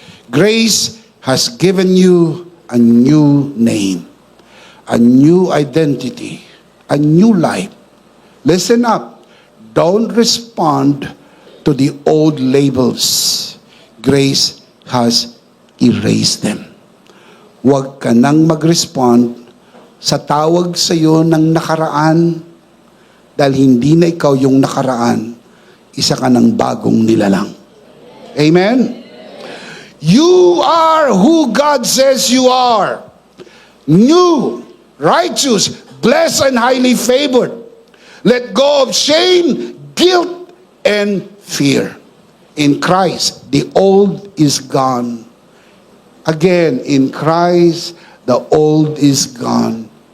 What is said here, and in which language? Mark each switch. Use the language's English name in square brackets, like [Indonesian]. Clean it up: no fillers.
[English] Grace has given you a new name, a new identity, a new life. Listen up. Don't respond to the old labels. Grace has erased them. [Filipino] Huwag ka nang mag-respond sa tawag sa iyo ng nakaraan dahil hindi na ikaw yung nakaraan, isa ka ng bagong nilalang. [English] Amen? You are who God says you are. New, righteous, blessed, and highly favored. Let go of shame, guilt, and fear. In Christ, the old is gone. Again, in Christ, the old is gone.